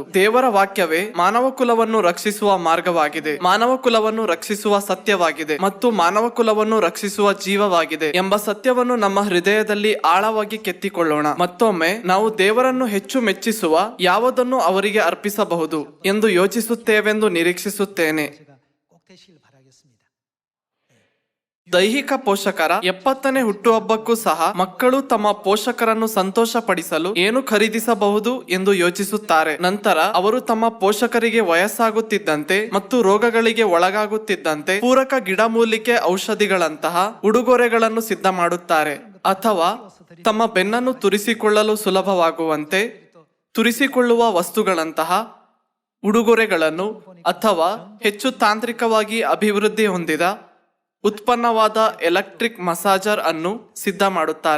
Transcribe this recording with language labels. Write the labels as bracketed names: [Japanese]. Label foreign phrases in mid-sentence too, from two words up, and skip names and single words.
[Kannada] ದೇವರ ವಾಕ್ಯವೇ ಮಾನವ ಕುಲವನ್ನು ರಕ್ಷಿಸುವ ಮಾರ್ಗವಾಗಿದೆ, ಮಾನವ ಕುಲವನ್ನು ರಕ್ಷಿಸುವ ಸತ್ಯವಾಗಿದೆ ಮತ್ತು ಮಾನವ ಕುಲವನ್ನು ರಕ್ಷಿಸುವ ಜೀವವಾಗಿದೆ ಎಂಬ ಸತ್ಯವನ್ನು ನಮ್ಮ ಹೃದಯದಲ್ಲಿ ಆಳವಾಗಿ ಕೆತ್ತಿಕೊಳ್ಳೋಣ. ಮತ್ತೊಮ್ಮೆ ನಾವು ದೇವರನ್ನು ಹೆಚ್ಚು ಮೆಚ್ಚಿಸುವ ಯಾವುದನ್ನು ಅವರಿಗೆ ಅರ್ಪಿಸಬಹುದು ಎಂದು ಯೋಚಿಸುತ್ತೇವೆಂದು ನಿರೀಕ್ಷಿಸುತ್ತೇನೆ. [Korean] 제가 꼭 되시길 바라겠습니다. [Kannada] ದೈಹಿಕ ಪೋಷಕರ 70ನೇ ಹುಟ್ಟುಹಬ್ಬಕ್ಕೂ ಸಹ ಮಕ್ಕಳು ತಮ್ಮ ಪೋಷಕರನ್ನು ಸಂತೋಷಪಡಿಸಲು ಏನು ಖರೀದಿಸಬಹುದು ಎಂದು ಯೋಚಿಸುತ್ತಾರೆ. ನಂತರ ಅವರು ತಮ್ಮ ಪೋಷಕರಿಗೆ ವಯಸ್ಸಾಗುತ್ತಿದ್ದಂತೆ ಮತ್ತು ರೋಗಗಳಿಗೆ ಒಳಗಾಗುತ್ತಿದ್ದಂತೆ ಪೂರಕ ಗಿಡಮೂಲಿಕೆ ಔಷಧಿಗಳಂತಹ ಉಡುಗೊರೆಗಳನ್ನು ಸಿದ್ಧ ಮಾಡುತ್ತಾರೆ ಅಥವಾ ತಮ್ಮ ಬೆನ್ನನ್ನು ತುರಿಸಿಕೊಳ್ಳಲು ಸುಲಭವಾಗುವಂತೆ ತುರಿಸಿಕೊಳ್ಳುವ ವಸ್ತುಗಳಂತಹ ಉಡುಗೊರೆಗಳನ್ನು ಅಥವಾ ಹೆಚ್ಚು ತಾಂತ್ರಿಕವಾಗಿ ಅಭಿವೃದ್ಧಿ ಹೊಂದಿದ ಉತ್ಪನ್ನವಾದ [English] electric massager [Kannada] ಅನ್ನು ಸಿದ್ಧ ಮಾಡುತ್ತಾರೆ.